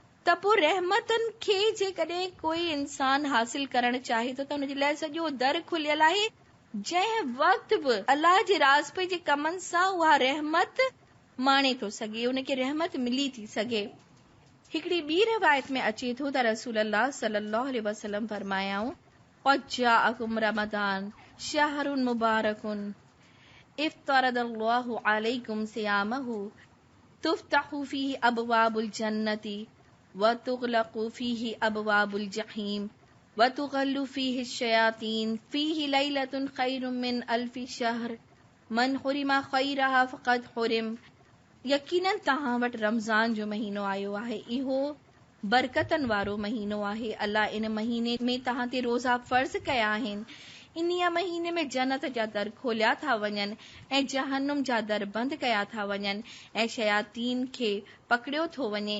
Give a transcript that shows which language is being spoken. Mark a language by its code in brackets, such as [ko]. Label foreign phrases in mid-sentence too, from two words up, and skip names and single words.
[sd] त पोइ रहमतनि खे जेकॾहिं कोई इंसान हासिल करणु चाहे थो त हुनजे लाइ सॼो दर खुलियल आहे। जंहिं वक़्त बि अलाह जे राज़ जे कमनि सां उहा रहमत माणे थो सघे, उनखे रहमत मिली थी सघे। हिकिड़ी ॿी रिवायत में अचे थो त रसूल अल्लाह सल्लल्लाहु अलैहि वसल्लम फरमायाऊं, [ar] قد جاءكم رمضان شهر مبارك افترض الله عليكم صيامه تفتح فيه أبواب الجنة وتغلق فيه أبواب الجحيم وتغل فيه الشياطين فيه ليلة خير من ألف شهر من حرم خيرها فقد حرم. [sd] यकीनन तव्हां वटि रमज़ान जो महीनो आयो आहे, इहो बरकतनि वारो महीनो आहे। अल्लाह इन महीने में तव्हां ते रोज़ा फ़र्ज़ कया आहिनि। इन्हीअ महीने में जन्नत जा दर खोलिया था वञनि ऐं जहन्नुम जा दर बंदि कया था वञनि ऐं शयातीन खे पकड़ियो थो वञे।